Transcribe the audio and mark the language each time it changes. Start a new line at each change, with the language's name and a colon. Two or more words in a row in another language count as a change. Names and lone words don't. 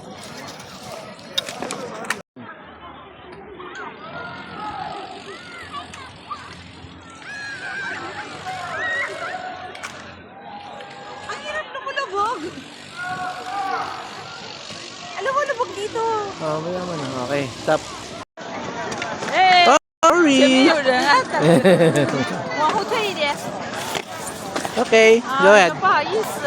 Filipino: Ang hirap lumulubog. Alam mo, lubog dito. Oh, mayaman na.
English: Okay, stop. Hey! Sorry!
Chinese: 往后退一点。
English: Okay, go ahead.
Chinese: 不好意思。